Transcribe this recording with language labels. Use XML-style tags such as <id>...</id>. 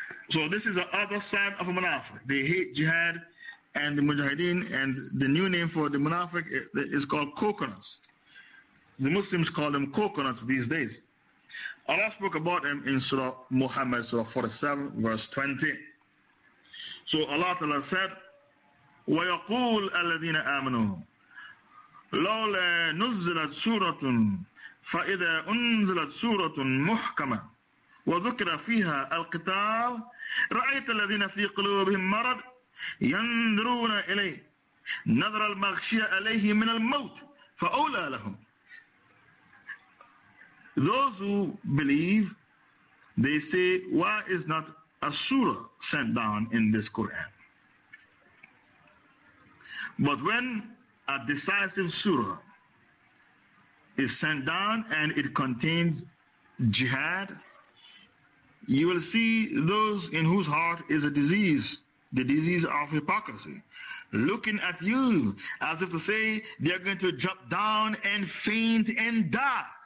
<en>So this is the other sign of a munafiq. They hate jihad and the mujahideen, and the new name for the munafiq is called coconuts. The Muslims call them coconuts these days. Allah spoke about them in Surah Muhammad, Surah 47, verse 20. So Allah Ta'ala said,</en> <ar>وَيَقُولُ الَّذِينَ آمَنُوا لَوْلَا نُزِّلَتْ سُورَةٌ فَإِذَا أُنزِلَتْ سُورَةٌ مُحْكَمَةٌ وَذُكْرَ فِيهَا الْقِتَالِ رَأَيْتَ الَّذِينَ فِي قُلُوبِهِمْ مَرَدْ يَنْدُرُونَ إِلَيْهِ نَذْرَ الْمَغْشِيَ أَلَيْهِ مِنَ الْمَوْتِ فَأُولَى لَهُمْ.</ar> <en>Those who believe, they say, why is not a surah sent down in this Quran? But when a decisive surah is sent down and it contains jihad, you will see those in whose heart is a disease, the disease of hypocrisy, looking at you as if to say they are going to drop down and faint and die.</en>